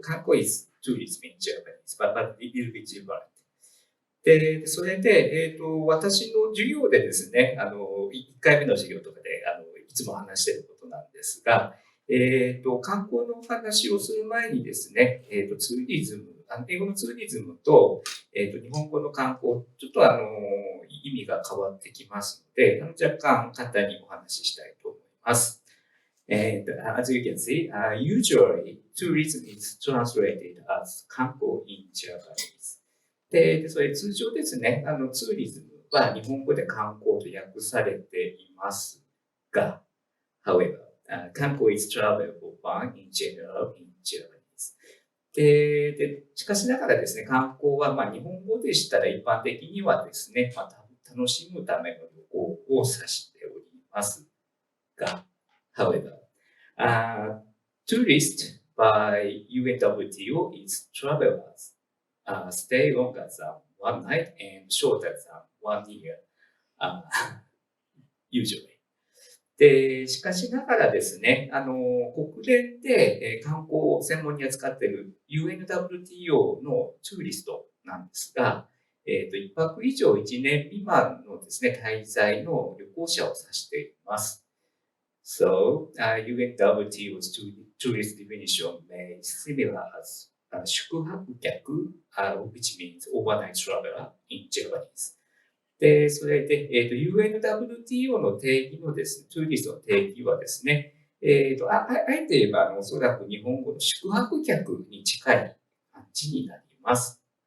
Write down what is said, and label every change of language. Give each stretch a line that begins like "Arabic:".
English: 観光 is tourism in Japanese, but a little bit different.
Japanese: で、それで、私の授業でですね、1回目の授業とかで、いつも話していることなんですが、観光のお話をする前にですね、ツーリズム、英語のツーリズムと、日本語の観光、ちょっと意味が変わってきますので、若干簡単にお話ししたいと思います。
English: As you can see, usually tourism is translated as 観光 in Japanese.
Japanese: で、それ通常ですね、ツーリズムは日本語で観光と訳されていますが、
English: however, 観光 is travel for fun in general in Japanese.
Japanese: しかしながらですね、観光は、日本語でしたら一般的にはですね、楽しむための旅行を指しておりますが、
English: however, tourist by UNWTO is travelers stay longer than one night and shorter than 1 year, usually.
Japanese: で、しかしながらですね、国連で観光を専門に扱っている UNWTO のツーリストなんですが、1泊以上1年未満のですね、滞在の旅行者を指しています。
English: So, UNWTO's tourist definition may similar as 宿泊客、which means overnight traveler in Japanese.
Japanese: で、それで、UNWTO の定義のですね、トゥーリストの定義はですね、あえて言えば、おそらく日本語の宿泊客に近い感じになります。